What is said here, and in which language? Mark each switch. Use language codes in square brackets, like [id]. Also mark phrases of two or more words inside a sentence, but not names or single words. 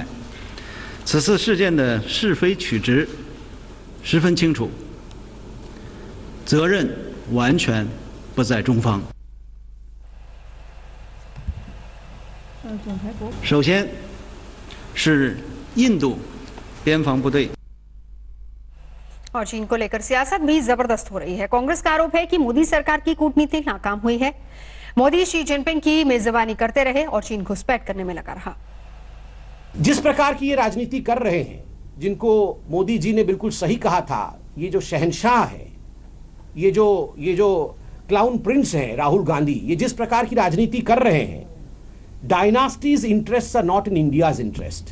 [zh] 此次事件的是非曲直十分清楚，责任完全不在中方。首先是印度边防部队。 [hi] और चीन को लेकर सियासत भी जबरदस्त हो रही है। कांग्रेस का आरोप है कि मोदी सरकार की कूटनीति नाकाम हुई है। मोदी शी जिनपिंग की मेजबानी करते रहे और चीन घुसपैठ करने में लगा रहा। जिस प्रकार की ये राजनीति कर रहे हैं, जिनको मोदी जी ने बिल्कुल सही कहा था, ये जो शहंशाह है, ये जो [en] clown prince [hi] है राहुल गांधी, ये जिस प्रकार की राजनीति कर रहे हैं, [en] dynasties interest are not in India's interest.